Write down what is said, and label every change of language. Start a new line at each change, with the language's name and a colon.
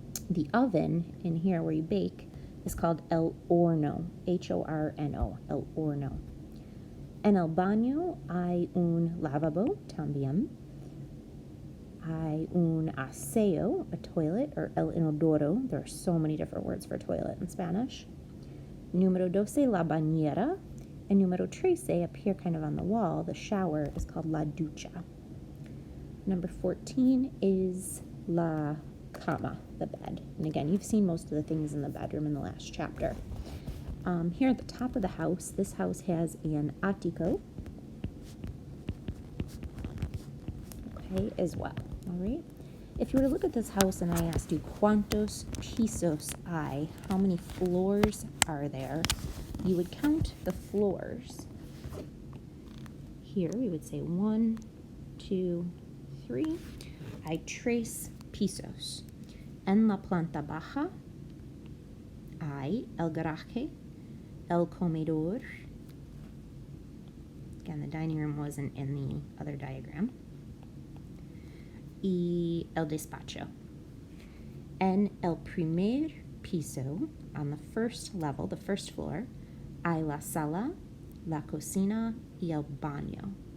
English: The oven in here where you bake is called el horno, H-O-R-N-O, el horno.
Spanish: En el baño hay un lavabo también. Hay un aseo,
English: a toilet,
Spanish: or el inodoro.
English: There are so many different words for toilet in Spanish. Número 12, la bañera. And número 13, up here kind of on the wall, the shower, is called la ducha. Number 14 is la cama, the bed. And again, you've seen most of the things in the bedroom in the last chapter. Here at the top of the house, this house has an ático, okay, as well. All right. If you were to look at this house and I asked you
Spanish: cuántos pisos hay,
English: how many floors are there, you would count the floors. Here we would say 1, 2, 3.
Spanish: Hay tres pisos. En la planta baja hay el garaje, el comedor.
English: Again, the dining room wasn't in the other diagram.
Spanish: Y el despacho. En el primer piso,
English: on the first level, the first floor,
Spanish: hay la sala, la cocina y el baño.